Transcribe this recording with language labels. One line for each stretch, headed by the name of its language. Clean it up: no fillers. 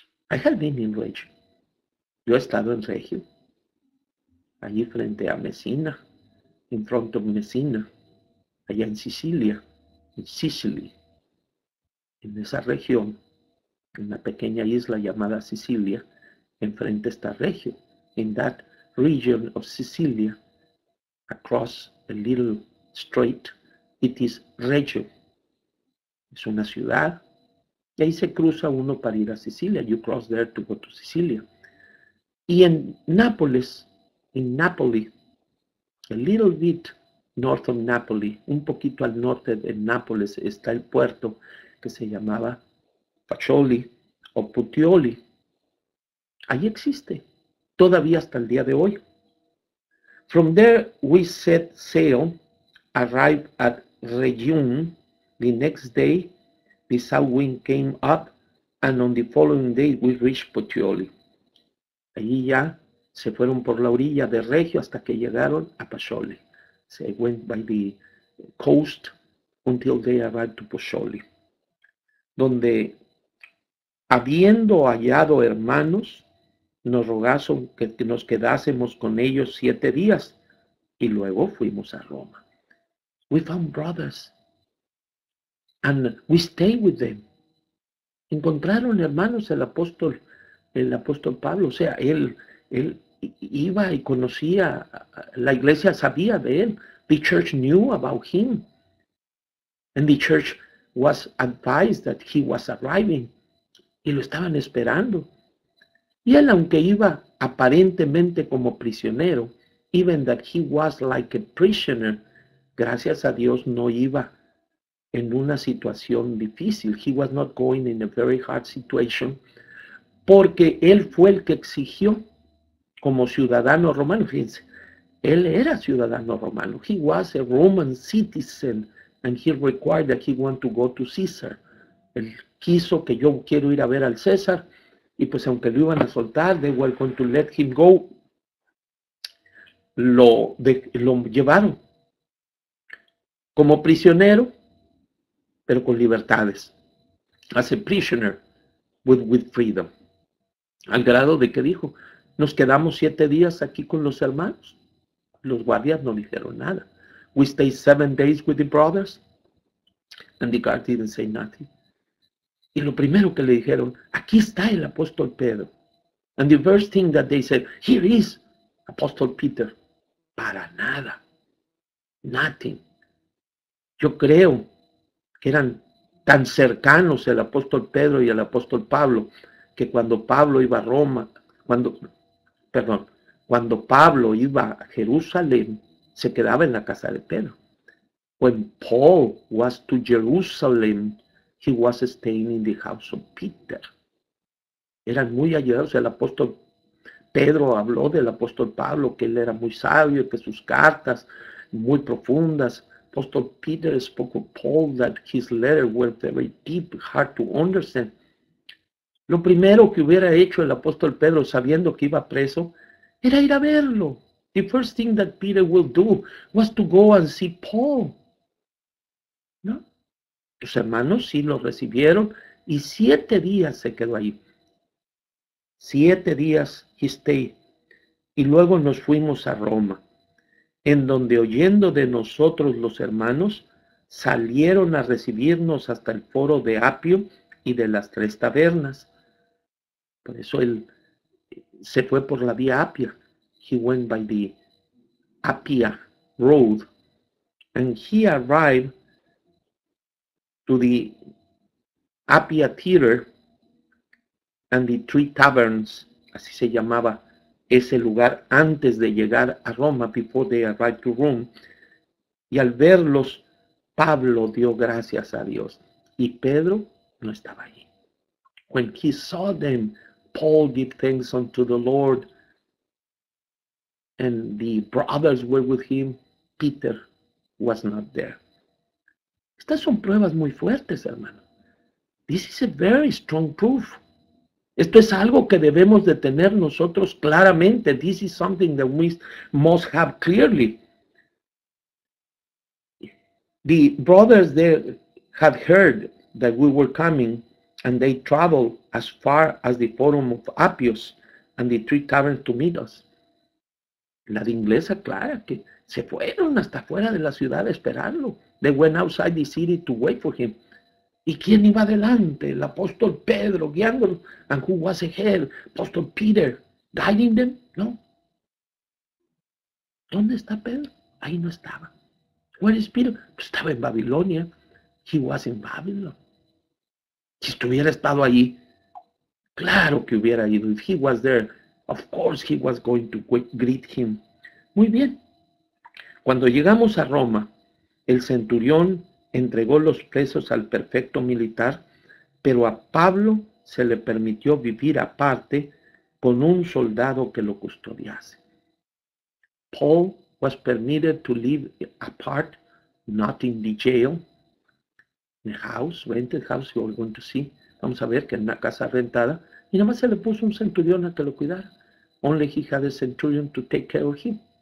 English: I have been in Regio.
Spanish: Yo he estado en Regio, allí frente a Messina,
English: in front of Messina,
Spanish: allá en Sicilia, en Sicily, en esa región, en una pequeña isla llamada Sicilia, enfrente está Regio.
English: In that region of Sicilia, across a little strait, it is Reggio.
Spanish: Es una ciudad, y ahí se cruza uno para ir a Sicilia.
English: You cross there to go to Sicilia.
Spanish: Y en Nápoles, en Napoli,
English: a little bit north of Napoli,
Spanish: un poquito al norte de Nápoles, está el puerto que se llamaba Pacioli o Puteoli. Ahí existe, todavía hasta el día de hoy.
English: From there we set sail, arrived at Rhegium. The next day the south wind came up, and on the following day we reached Puteoli.
Spanish: Allí ya se fueron por la orilla de Regio hasta que llegaron a Pacioli.
English: They went by the coast until they arrived to Puteoli,
Spanish: donde, habiendo hallado hermanos, nos rogaron que nos quedásemos con ellos 7 días, y luego fuimos a Roma.
English: We found brothers, and we stayed with them.
Spanish: Encontraron hermanos el apóstol Pablo, o sea, él iba y conocía, la iglesia sabía de él.
English: The church knew about him, and the church was advised that he was arriving,
Spanish: y lo estaban esperando. Y él, aunque iba aparentemente como prisionero,
English: even that he was like a prisoner,
Spanish: gracias a Dios no iba en una situación difícil.
English: He was not going in a very hard situation,
Spanish: porque él fue el que exigió como ciudadano romano. Fíjense, él era ciudadano romano.
English: He was a Roman citizen, and he required that he want to go to Caesar.
Spanish: Él quiso que yo quiero ir a ver al César, y pues aunque lo iban a soltar,
English: they were going to let him go.
Spanish: Lo llevaron como prisionero, pero con libertades.
English: As a prisoner with freedom.
Spanish: Al grado de que dijo, nos quedamos 7 días aquí con los hermanos. Los guardias no dijeron nada.
English: We stayed 7 days with the brothers, and the guard didn't say nothing.
Spanish: Y lo primero que le dijeron, aquí está el apóstol Pedro.
English: And the first thing that they said, here is Apostle Peter.
Spanish: Para nada.
English: Nothing.
Spanish: Yo creo que eran tan cercanos el apóstol Pedro y el apóstol Pablo, que cuando Pablo iba a Roma, cuando Pablo iba a Jerusalén, se quedaba en la casa de Pedro.
English: When Paul was to Jerusalem, he was staying in the house of Peter.
Spanish: Eran muy allegados. El apóstol Pedro habló del apóstol Pablo, que él era muy sabio, que sus cartas muy profundas.
English: Apostle Peter spoke of Paul that his letters were very deep, hard to understand.
Spanish: Lo primero que hubiera hecho el apóstol Pedro, sabiendo que iba preso, era ir a verlo.
English: The first thing that Peter will do was to go and see Paul.
Spanish: ¿No? Sus hermanos sí lo recibieron y 7 días se quedó ahí. 7 días
English: he stayed.
Spanish: Y luego nos fuimos a Roma, en donde oyendo de nosotros los hermanos, salieron a recibirnos hasta el foro de Apio y de las 3 tabernas. Por eso él se fue por la vía Apia.
English: He went by the Appia road, and he arrived to the Appia Theater and the 3 taverns,
Spanish: así se llamaba ese lugar antes de llegar a Roma,
English: before they arrived to Rome.
Spanish: Y al verlos, Pablo dio gracias a Dios. Y Pedro no estaba allí.
English: When he saw them, Paul gave thanks unto the Lord, and the brothers were with him. Peter was not there.
Spanish: Estas son pruebas muy fuertes, hermano.
English: This is a very strong proof.
Spanish: Esto es algo que debemos de tener nosotros claramente.
English: This is something that we must have clearly. The brothers there had heard that we were coming, and they traveled as far as the Forum of Appius and the 3 taverns to meet us.
Spanish: La de inglés aclara que se fueron hasta fuera de la ciudad a esperarlo.
English: They went outside the city to wait for him.
Spanish: ¿Y quién iba adelante? El apóstol Pedro guiándolos.
English: And who was ahead? Apóstol Peter guiding them? No.
Spanish: ¿Dónde está Pedro? Ahí no estaba.
English: Where is Peter?
Spanish: Pues estaba en Babilonia.
English: He was in Babylon.
Spanish: Si estuviera estado allí, claro que hubiera ido.
English: If he was there, of course he was going to greet him.
Spanish: Muy bien. Cuando llegamos a Roma, el centurión entregó los presos al prefecto militar, pero a Pablo se le permitió vivir aparte con un soldado que lo custodiase.
English: Paul was permitted to live apart, not in the jail, in a house, rented house, you are going to see.
Spanish: Vamos a ver que en una casa rentada, y nada más se le puso un centurión a que lo cuidara.
English: Only he had a centurion to take care of him.